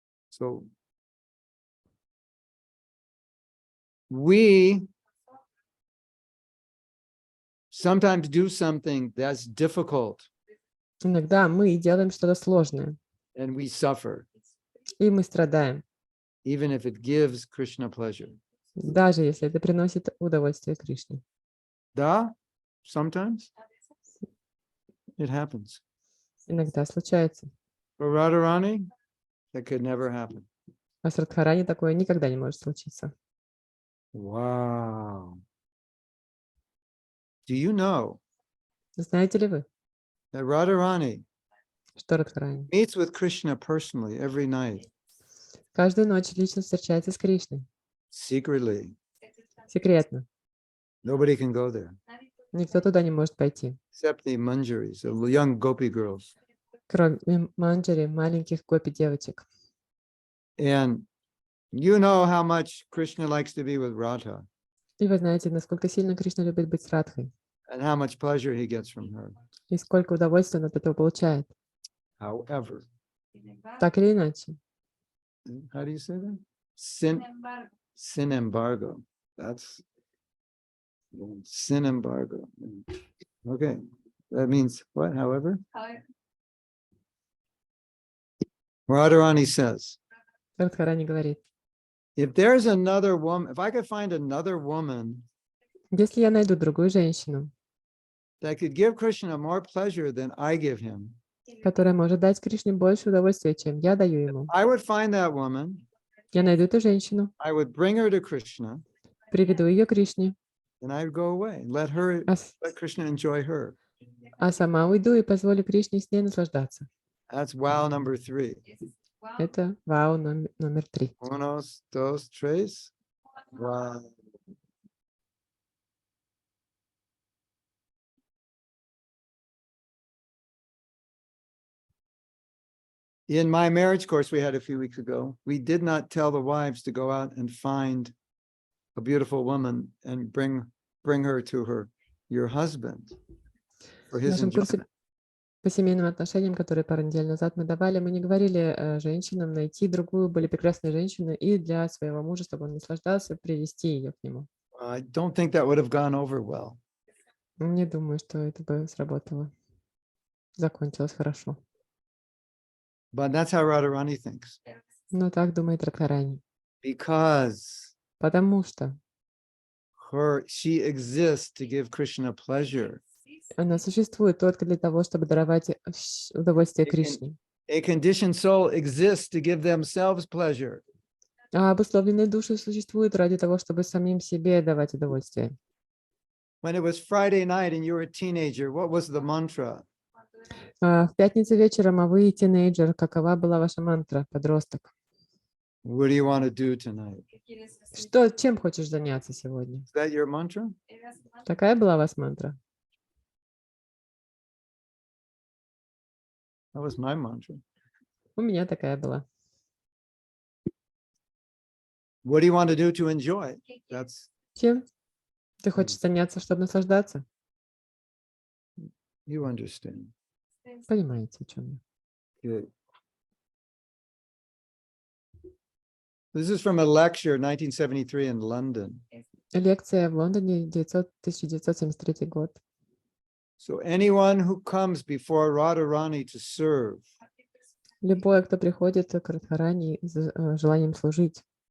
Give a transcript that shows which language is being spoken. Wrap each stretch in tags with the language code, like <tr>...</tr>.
<en>So we sometimes do something that's difficult</en> <ru>Иногда мы делаем что-то сложное,</ru> <en>and we suffer,</en> <ru>и мы страдаем,</ru> <en>even if it gives Krishna pleasure.</en> <ru>даже если это приносит удовольствие Кришне.</ru> <en>Da, sometimes it happens.</en> <ru>Иногда случается.</ru> <en>For Radharani, that could never happen.</en> <ru>А с Радхарани такое никогда не может случиться.</ru> <en>Wow. Do you know</en> <ru>Знаете ли вы,</ru> <en>that Radharani</en> <ru>что Радхарани</ru> <en>meets with Krishna personally every night,</en> <ru>каждую ночь лично встречается с Кришной?</ru> <en>secretly?</en> <ru>Секретно.</ru> <en>Nobody can go there</en> <ru>Никто туда не может пойти.</ru> <en>except the manjaris, the young gopi girls.</en> <ru>Кроме манджари, маленьких гопи девочек.</ru> <en>And you know how much Krishna likes to be with Radha</en> <ru>И вы знаете, насколько сильно Кришна любит быть с Радхой.</ru> <en>and how much pleasure he gets from her.</en> <ru>И сколько удовольствия он от этого получает.</ru> <en>However,</en> <ru>Так или иначе.</ru> <en>how do you say that?</en> <es>Sin embargo.</es> <en>That's</en> <es>sin embargo.</es> <en>Okay. That means what? However? Radharani says,</en> <ru>Радхарани говорит,</ru> <en>if there's another woman, if I could find another woman</en> <ru>если я найду другую женщину,</ru> <en>that could give Krishna more pleasure than I give him,</en> <ru>которая может дать Кришне больше удовольствия, чем я даю ему,</ru> <en>I would find that woman,</en> <ru>я найду эту женщину,</ru> <en>I would bring her to Krishna,</en> <ru>приведу ее к Кришне,</ru> <en>and I'd go away and let Krishna enjoy her.</en> <ru>а сама уйду и позволю Кришне с ней наслаждаться.</ru> <en>That's wow number 3.</en> <ru>Это вау номер 3.</ru> <es>Unos, dos, tres.</es> <en>Wow. In my marriage course we had a few weeks ago, we did not tell the wives to go out and find a beautiful woman and bring her to your husband for</en> <ru>В</ru> <en>his</en> <ru>нашем курсе</ru> <en>enjoyment.</en> <ru>по семейным отношениям, который пару недель назад мы давали, мы не говорили женщинам найти другую, более прекрасную женщину и для своего мужа, чтобы он наслаждался, привести ее к нему.</ru> <en>I don't think that would have gone over well.</en> <ru>Не думаю, что это бы сработало. Закончилось хорошо.</ru> <en>But that's how Radharani thinks.</en> <ru>Но так думает Радхарани.</ru> <en>Because</en> <ru>Потому что</ru> <en>she exists to give Krishna pleasure.</en> <ru>она существует только для того, чтобы даровать удовольствие Кришне.</ru> <en>A conditioned soul exists to give themselves pleasure.</en> <ru>А обусловленные души существуют ради того, чтобы самим себе давать удовольствие.</ru> <en>When it was Friday night and you were a teenager, what was the mantra?</en> <ru>В пятницу вечером, а вы тинейджер, какова была ваша мантра, подросток?</ru> <en>What do you want to do tonight?</en> <ru>Чем хочешь заняться сегодня?</ru> <en>Is that your mantra?</en> <ru>Такая была у вас мантра?</ru> <en>That was my mantra.</en> <ru>У меня такая была.</ru> <en>What do you want to do to enjoy? That's</en> <ru>Чем ты хочешь заняться, чтобы наслаждаться?</ru> <en>you understand.</en> <ru>Понимаете, о чем я?</ru> <en>Good. This is from a lecture 1973 in London.</en> <ru>Лекция в Лондоне, 1973 год.</ru> <en>So anyone who comes before Radharani to serve,</en> <ru>Любой, кто приходит к Радхарани с желанием служить,</ru>